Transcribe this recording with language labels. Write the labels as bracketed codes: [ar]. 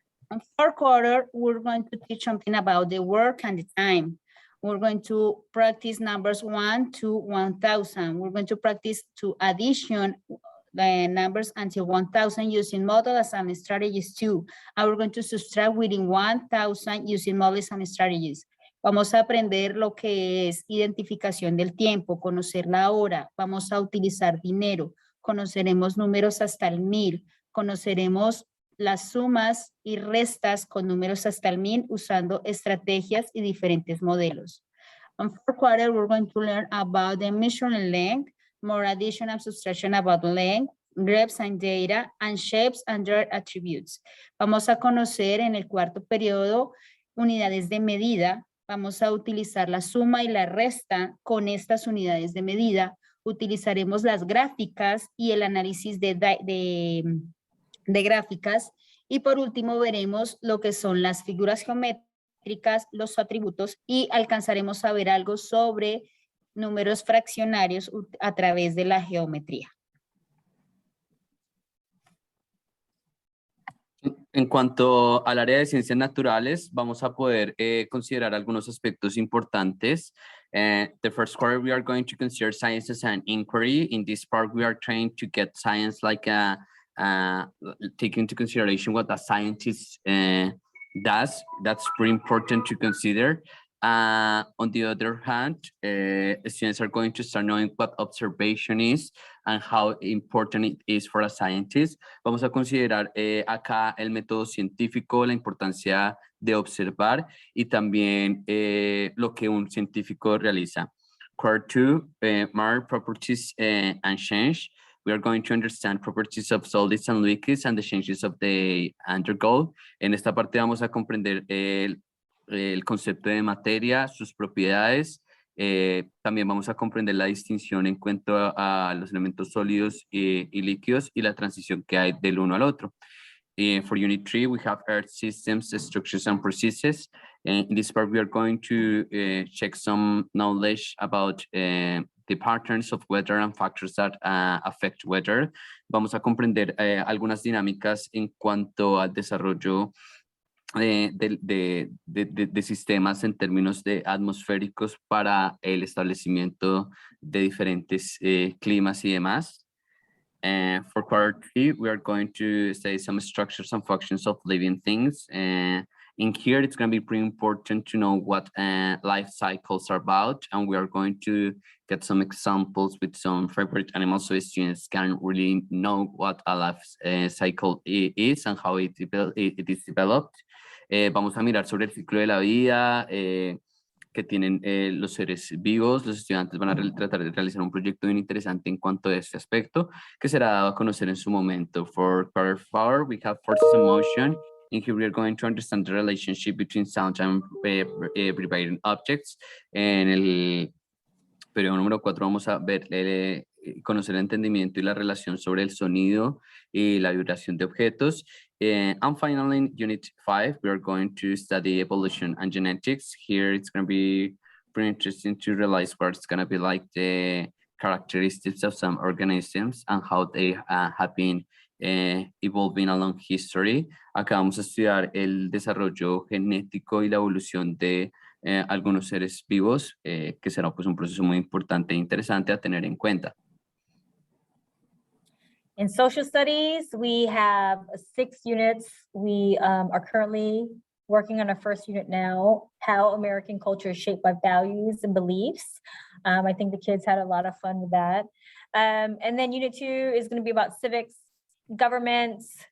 [en] On fourth quarter, we're going to teach something about the work and the time. We're going to practice numbers 1 to 1,000. We're going to practice to addition the numbers until 1,000 using model assembly strategies too. And we're going to subtract within 1,000 using model assembly strategies. [es] Vamos a aprender lo que es identificación del tiempo, conocer la hora, vamos a utilizar dinero, conoceremos números hasta el 1000, conoceremos las sumas y restas con números hasta el 1000 usando estrategias y diferentes modelos. [en] On fourth quarter, we're going to learn about the measuring length, more addition and subtraction about length, graphs and data, and shapes and their attributes. [es] Vamos a conocer en el cuarto periodo unidades de medida. Vamos a utilizar la suma y la resta con estas unidades de medida. Utilizaremos las gráficas y el análisis de gráficas. Y por último veremos lo que son las figuras geométricas, los atributos, y alcanzaremos a ver algo sobre números fraccionarios a través de la geometría. En cuanto al área de ciencias naturales, vamos a poder considerar algunos aspectos importantes. [en] The first quarter, we are going to consider science as an inquiry. In this part, we are trying to get science like take into consideration what a scientist does. That's pretty important to consider. On the other hand, students are going to start knowing what observation is and how important it is for a scientist. [es] Vamos a considerar acá el método científico, la importancia de observar y también lo que un científico realiza. [en] Quarter 2, mark properties and change. We are going to understand properties of solids and liquids and the changes of the undergo. [es] En esta parte vamos a comprender el concepto de materia, sus propiedades. También vamos a comprender la distinción en cuanto a los elementos sólidos y líquidos y la transición que hay del uno al otro. [en] For Unit 3, we have Earth systems, structures, and processes. In this part, we are going to check some knowledge about the patterns of weather and factors that affect weather. [es] Vamos a comprender algunas dinámicas en cuanto al desarrollo de sistemas en términos de atmosféricos para el establecimiento de diferentes climas y demás. [en] For quarter 3, we are going to study some structures and functions of living things. In here, it's going to be pretty important to know what life cycles are about, and we are going to get some examples with some favorite animals so students can really know what a life cycle is and how it is developed. [es] Vamos a mirar sobre el ciclo de la vida que tienen los seres vivos. Los estudiantes van a tratar de realizar un proyecto bien interesante en cuanto a este aspecto que será dado a conocer en su momento. [en] For quarter 4, we have forces in motion. In here, we are going to understand the relationship between sound and vibrating objects. [es] En el periodo número 4 vamos a ver conocer el entendimiento y la relación sobre el sonido y la vibración de objetos. [en] And finally, in Unit 5, we are going to study evolution and genetics. Here, it's going to be pretty interesting to realize what it's going to be like the characteristics of some organisms and how they have been evolving along history. [es] Acá vamos a estudiar el desarrollo genético y la evolución de algunos seres vivos, que será pues un proceso muy importante e interesante a tener en cuenta. [en] In social studies, we have 6 units. We are currently working on our first unit now, how American culture is shaped by values and beliefs. I think the kids had a lot of fun with that. And then Unit 2 is going to be about civics, governments.